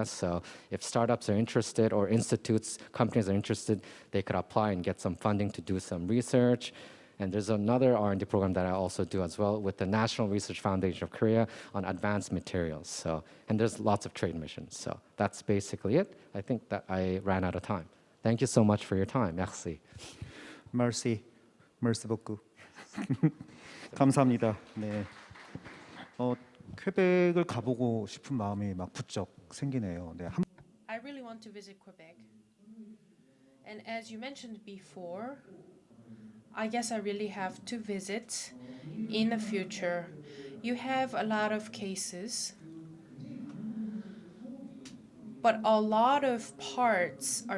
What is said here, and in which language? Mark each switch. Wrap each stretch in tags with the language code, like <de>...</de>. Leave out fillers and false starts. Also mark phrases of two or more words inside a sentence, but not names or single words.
<en>So if startups are interested or institutes, companies are interested, they could apply and get some funding to do some research. And there's another R&D program that I also do as well with the National Research Foundation of Korea on advanced materials. So, and there's lots of trade missions. So that's basically it. I think that I ran out of time. Thank you so much for your time.</en> <fr>Merci. Merci. Merci beaucoup.</fr> <ko>감사합니다. 네. 퀘벡을 가보고 싶은 마음이 막 부쩍 생기네요. 네.</ko> <en>I really want to visit Quebec. And as you mentioned before, I guess I really have to visit in the future. You have a lot of cases, but a lot of parts are</en>